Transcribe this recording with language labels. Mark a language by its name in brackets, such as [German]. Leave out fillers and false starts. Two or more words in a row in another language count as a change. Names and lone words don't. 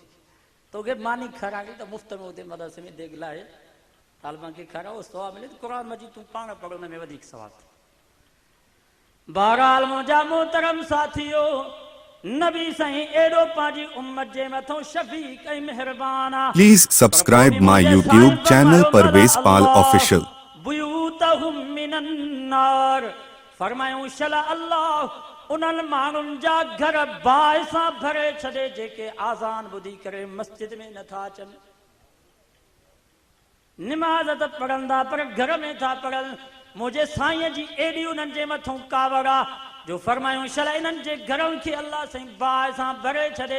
[Sindhi] तोखे मानी खाराई त मुफ़्त में हुते मदरसे में देग लाहे तालिबान खे खाराओ, सवाबु मिले। क़ुर मजीद तूं पाण पढ़, हुन में वधीक सवाबु थिए। बहरहाल मुंहिंजा मोहतरम साथियो, नबी साईं एॾो पंहिंजी उम्मत जे मथां शफ़ीक़ ऐं महिरबान आहे। [English] Please subscribe my YouTube channel Parvez Pal Official. [Arabic] بيوتهم من النار, [Sindhi] फरमायूं शला अल्लाह उन्हनि माण्हुनि जा घर बाहि सां भरे छॾे जेके आज़ान ॿुधी करे मस्जिद में नथा अचनि। निमाज़ त पढ़ंदा पर घर में था पढ़नि। मुंहिंजे साईं जी एॾी उन्हनि जे मथां कावड़ आहे जो फरमायूं शला इन्हनि जे घरनि खे अलाह साईं बाहि सां भरे छॾे।